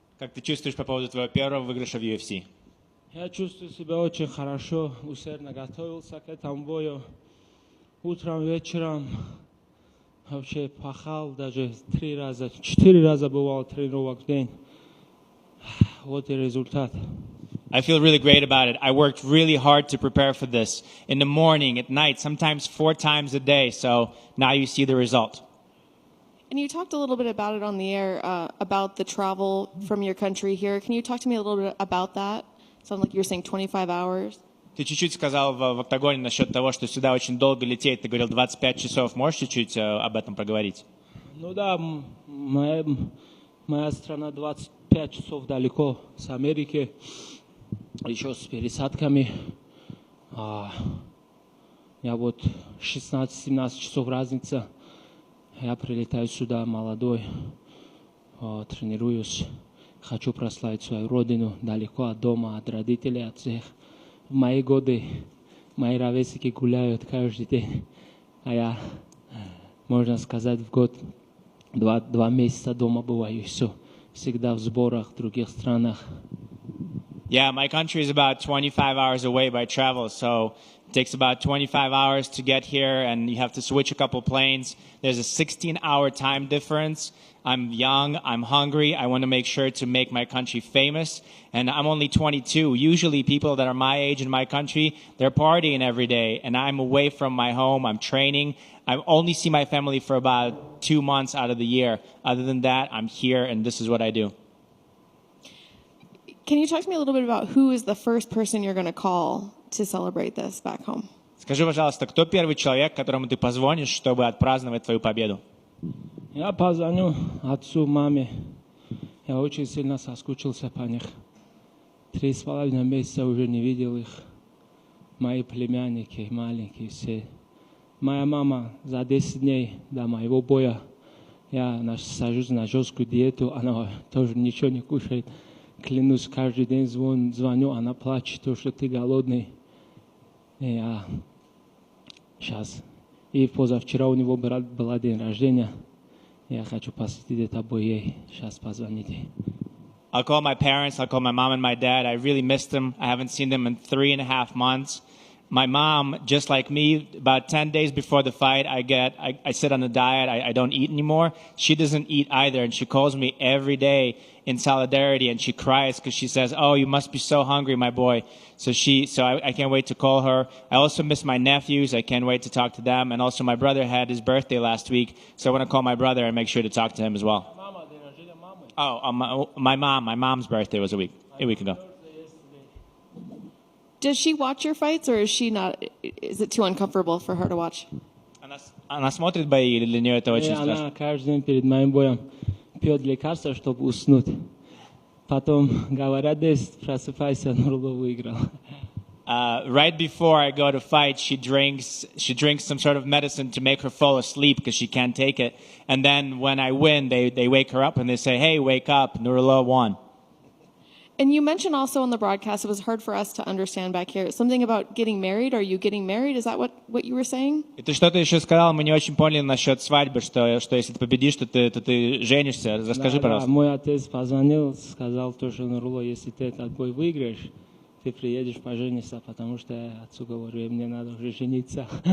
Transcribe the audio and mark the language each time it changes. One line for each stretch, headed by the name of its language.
Russian: Как ты чувствуешь по поводу твоего первого выигрыша в UFC? Я чувствую себя очень хорошо, усердно готовился к этому бою. Утром, вечером вообще пахал, даже 4 раза бывал тренировок в день. Вот и результат.
English: I feel really great about it. I worked really hard to prepare for this. In the morning, at night, sometimes 4 times a day. So now you see the result. And you talked a little bit about it on the air, about the travel from your country here. Can you talk to me a little bit about that? Sounds like you were saying 25 hours.
Russian: Ты чуть-чуть сказал в октагоне насчет того, что сюда очень долго лететь. Ты говорил 25 часов. Можешь чуть-чуть об этом проговорить? Ну да, моя страна 25 часов далеко с Америки. Еще с пересадками. Я вот 16-17 часов разница. Я прилетаю сюда молодой, тренируюсь. Хочу прославить свою родину далеко от дома, от родителей, от всех. В мои годы мои ровесники гуляют каждый день. А я, можно сказать, в год 2 месяца дома бываю. И все. Всегда в сборах в других странах.
English: Yeah, my country is about 25 hours away by travel, so it takes about 25 hours to get here, and you have to switch a couple planes. There's a 16-hour time difference. I'm young, I'm hungry, I want to make sure to make my country famous, and I'm only 22. Usually people that are my age in my country, they're partying every day, and I'm away from my home, I'm training. I only see my family for about 2 months out of the year. Other than that, I'm here, and this is what I do. Can you talk to me a little bit about who is the first person you're going to call to celebrate this back home?
Russian: Скажи, пожалуйста, кто первый человек, которому ты позвонишь, чтобы отпраздновать твою победу? Я позвоню отцу, маме. Я очень сильно соскучился по них. 3,5 месяца уже не видел их. Мои племянники, маленькие все. Моя мама за 10 дней до моего боя, я сажусь на жесткую диету, она тоже ничего не кушает. Клянусь, каждый день звоню, она плачет, то, что ты голодный. И я сейчас. И позавчера у него был день рождения. Я хочу посвятить это бой ей. Сейчас позвоните.
English: I'll call my parents, I'll call my mom and my dad. I really missed them. I haven't seen them in 3.5 months. My mom, just like me, about 10 days before the fight, I sit on a diet. I don't eat anymore. She doesn't eat either, and she calls me every day in solidarity, and she cries because she says, "Oh, you must be so hungry, my boy." So I can't wait to call her. I also miss my nephews. I can't wait to talk to them. And also my brother had his birthday last week, so I want to call my brother and make sure to talk to him as well. Oh, my mom's birthday was a week ago. Does she watch your fights, or is she not? Is it too uncomfortable for her to watch?
Russian: Она смотрит бои, или для нее это очень страшно? Она каждый день перед моим боем пьет лекарства, чтобы уснуть. Потом говорят, просыпайся, Нурулло выиграл.
English: Right before I go to fight, she drinks some sort of medicine to make her fall asleep because she can't take it. And then when I win, they wake her up and they say, "Hey, wake up, Nurullo won." And you mentioned also on the broadcast, it was hard for us to understand back here, something about getting married. Are you getting married? Is that what you were saying?
Russian: И ты что-то еще сказал, мы не очень поняли насчет свадьбы, что если ты победишь, то ты женишься. Расскажи, пожалуйста. Мой отец позвонил, сказал, что Нурулло, если ты этот бой выиграешь, ты приедешь пожениться, потому что я отцу говорю, мне надо уже жениться.